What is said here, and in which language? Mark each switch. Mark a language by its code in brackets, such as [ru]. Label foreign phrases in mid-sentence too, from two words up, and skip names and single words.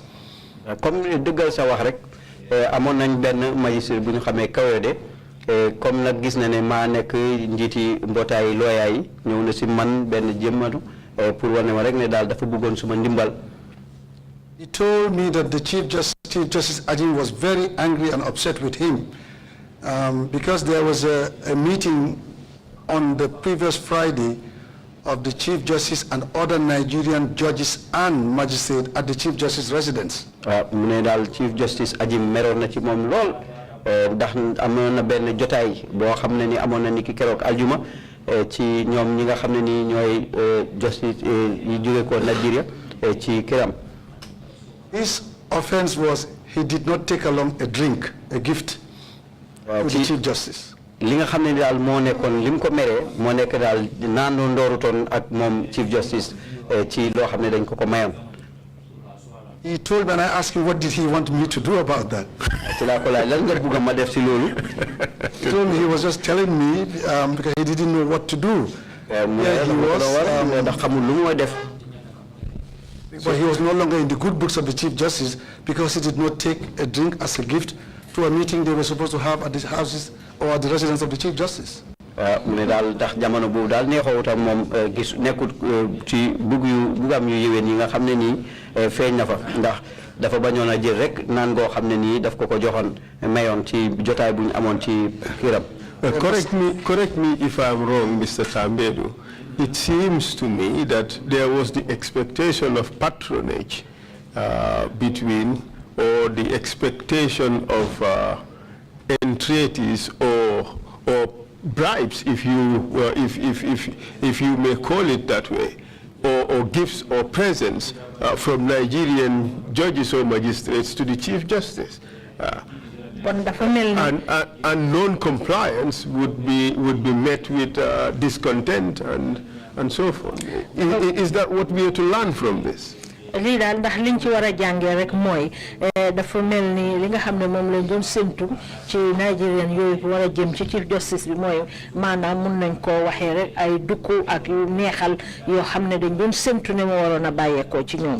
[wo] Comme dëggal sa wax rek amoon nañ benn magistrat bu ñu xamee Kayode comme nag gis na ne maa nekk njiiti mbootaay looyaa yi ñëw na si man benn jëmmatu pour wane ma rek ne daal dafa bëggoon suma ndimbal. [en] He told me that the Chief Justice Ajim was very angry and upset with him because there was a meeting on the previous Friday of the Chief Justice and other Nigerian judges and magistrates at the Chief Justice residence. [wo] mu ne daal Chief Justice Ajim meroon na ci moom lool ndax amoon na benn jotaay boo xam ne ni amoon na ni ki keroog aljuma ci ñoom ñi nga xam ne ni ñooy justice yi jóge ko Nigeria ci këram. [en] His offense was he did not take along a drink, a gift to the Chief Justice. [wo] li nga xam ne daal moo nekkoon lim ko meree moo nekk daal naan ndoorutoon ak moom Chief Justice ci loo xam ne dañ ko mayoon. [en] He told me, and I asked him, what did he want me to do about that? [wo] ci laa ko laaj lan nga bëgg ma def si loolu. [en] He told me he was just telling me because he didn't know what to do. [wo] ndax xamul lu mu def. [en] But he was no longer in the good books of the Chief Justice because he did not take a drink as a gift to a meeting they were supposed to have at the houses or at the residence of the Chief Justice. [wo] mu ne daal ndax jamono boobu daal neexoowut ak moom gis nekkut ci bugam yu yéwén yi nga xam ne nii feeñ na fa ndax dafa bañoon a jël rek naan goo xam ne nii daf ko joxoon mayoon ci jotaay bu ñu amoon ci këram. [en] Correct me if I'm wrong, Mr. Tambedou. It seems to me that there was the expectation of patronage between, or the expectation of entreaties or bribes, if you may call it that way, or gifts or presents from Nigerian judges or magistrates to the Chief Justice. And non-compliance would be met with discontent and so forth. Is that what we are to learn from this? [wo] lii daal ndax liñ ci war a jàngee rek mooy dafa mel ni li nga xam ne moom lañ doon séntu ci Nigerian yooyu war a jëm ci Chief Justice bi mooy maanaam mun nañ koo waxee rek ay dukku ak yu neexal yoo xam ne dañ doon séntu ne moo waroon a bàyyeekoo ci ñoom.